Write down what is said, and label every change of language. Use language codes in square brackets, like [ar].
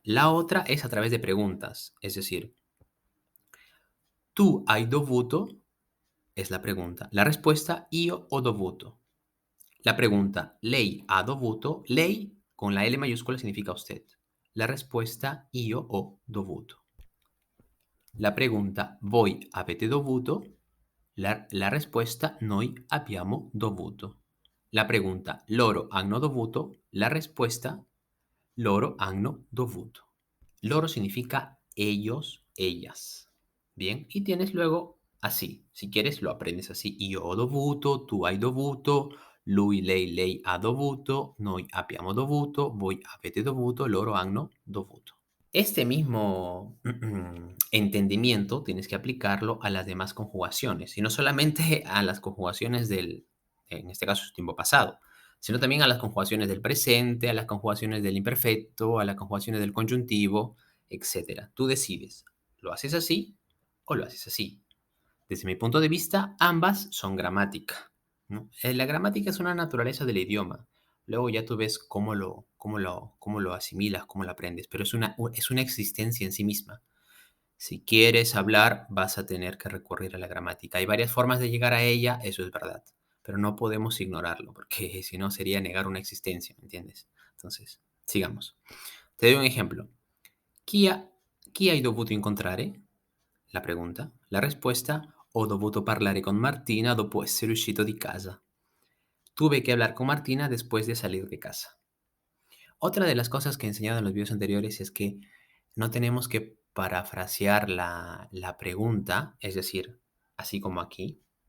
[es] La otra es a través de preguntas, es decir, [it] tú hai dovuto [es] es la pregunta. La respuesta, [it] io ho dovuto. [es] La pregunta, [it] lei ha dovuto. [es] Lei con la L mayúscula significa usted. La respuesta, [it] io ho dovuto. [es] La pregunta, [it] voi avete dovuto. La risposta, noi abbiamo dovuto. [es] La pregunta, [it] loro hanno dovuto. La risposta, loro hanno dovuto. [es] Loro significa ellos, ellas. Bien, y tienes luego así. Si quieres, lo aprendes así. [it] Io ho dovuto, tu hai dovuto, lui, lei ha dovuto, noi abbiamo dovuto, voi avete dovuto, loro hanno dovuto. [es] Este mismo entendimiento tienes que aplicarlo a las demás conjugaciones, y no solamente a las conjugaciones en este caso, es tiempo pasado, sino también a las conjugaciones del presente, a las conjugaciones del imperfecto, a las conjugaciones del conjuntivo, etcétera. Tú decides, ¿lo haces así o lo haces así? Desde mi punto de vista, ambas son gramática, ¿no? La gramática es una naturaleza del idioma. Luego ya tú ves cómo lo asimilas, cómo lo aprendes, pero es una existencia en sí misma. Si quieres hablar, vas a tener que recurrir a la gramática. Hay varias formas de llegar a ella, eso es verdad, pero no podemos ignorarlo, porque si no sería negar una existencia, ¿me entiendes? Entonces, sigamos. Te doy un ejemplo. [it] Chi hai dovuto incontrare? [es] La pregunta. La respuesta, [it] ho dovuto parlare con Martina dopo essere uscito di casa. [es] Tuve que hablar con Martina después de salir de casa. Otra de las cosas que he enseñado en los videos anteriores es que no tenemos que parafrasear la pregunta, es decir, así como aquí.